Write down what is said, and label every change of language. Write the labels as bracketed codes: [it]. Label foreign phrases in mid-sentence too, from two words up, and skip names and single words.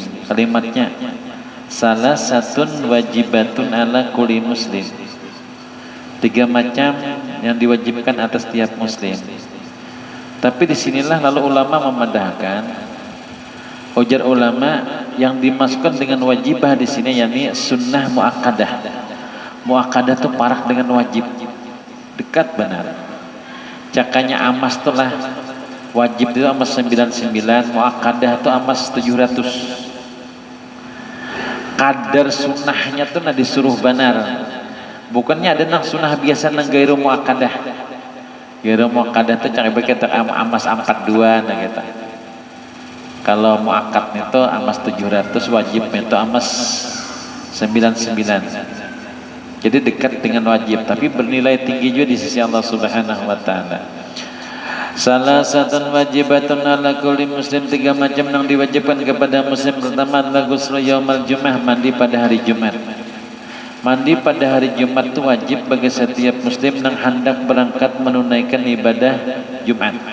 [id] Kalimatnya salah satu [ar] واجبة على كل مسلم. [bjn] 3 macam yang diwajibkan atas tiap muslim. Tapi disinilah lalu ulama memandahkan, ujar ulama yang dimasukkan dengan wajibah di sini yakni [ar] سنة مؤكدة. [bjn] Muakkadah itu parak dengan wajib, dekat benar. Cakanya amas itulah wajib itu amas 99, muakkadah itu amas 700. Kadar sunnahnya tuh nah disuruh benar, bukannya ada nang sunnah biasa nang [ar] غير مؤكدة. غير مؤكدة [bjn] tuh cari kita amas 42 nah gitu. Kalau muakkad itu amas 700, wajib itu amas 99. Jadi dekat dengan wajib, tapi bernilai tinggi juga di sisi Allah [ar] سبحانه وتعالى. [bjn] Salah satu [ar] واجبة على كل مسلم, [bjn] 3 macam yang diwajibkan kepada muslim. [id] Pertama adalah [ar] غسل يوم الجمعة, [id] mandi pada hari Jumat. Mandi pada hari Jumat itu wajib bagi setiap muslim yang hendak berangkat menunaikan ibadah Jumat.